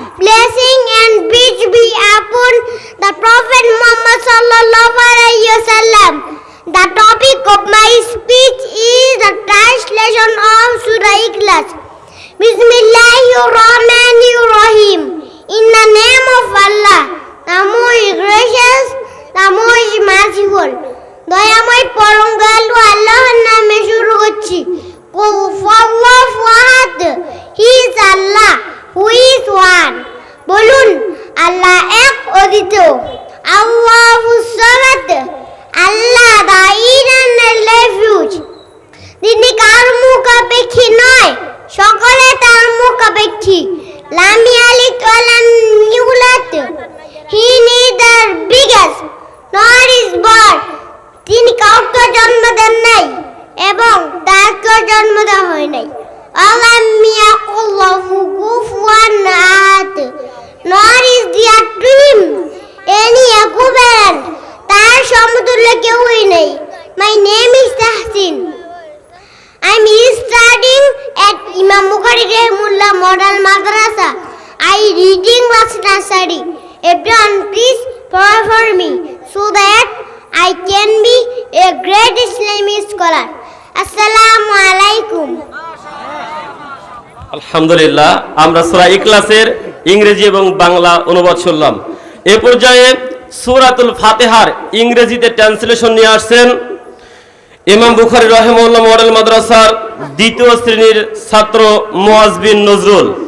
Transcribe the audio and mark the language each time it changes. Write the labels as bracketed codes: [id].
[en] Blessing and peace be upon the Prophet Muhammad sallallahu alaihi wasallam. The topic of my speech is the translation of Surah Ikhlas. [ar] Bismillahirrahmanirrahim. [en] In the name of Allah, the most gracious, the most merciful. [bn] দয়াময় পরম দয়ালু আল্লাহর নামে শুরু করছি। [ar] কুল হুয়াল্লাহু আহাদ, [en] He is Allah, who is one. [bn] বলুন, আল্লাহ এক অদ্বিতীয়। [ar] আল্লাহুস সামাদ, [en] Allah the eternal refuge. [bn] তিনি কার মুখাপেক্ষী নয়, সকলে তার মুখাপেক্ষী। [ar] লাম ইয়ালিদ ওয়া লাম ইউলাদ, [en] He neither biggest nor is born. [bn] তিনি কাউকে জন্ম দেন নাই এবং তাকে জন্ম দেওয়া হয় নাই। [ar] আলাম ইয়াকুল লাহু কুফুয়ান আহাদ, [en] nor is there to him any equivalent. [bn] তার সমতুল্য কেউই নেই। [en] My name is Tahsin. I am studying at Imam Bukhari Rahimullah Model Madrasa. I reading class nursery. Everyone please pray for me so that I can be a great Islamic scholar. [ar] Assalamu alaikum. [bn] আলহামদুলিল্লাহ, আমরা সূরা ইখলাসের ইংরেজি এবং বাংলা অনুবাদ শুনলাম। এ পর্যায়ে সূরাতুল ফাতিহার ইংরেজিতে translation নিয়ে আসছেন ইমাম বুখারী রাহিমাহুল্লাহ মডেল মাদ্রাসার দ্বিতীয় শ্রেণীর ছাত্র মুআজ বিন নজরুল।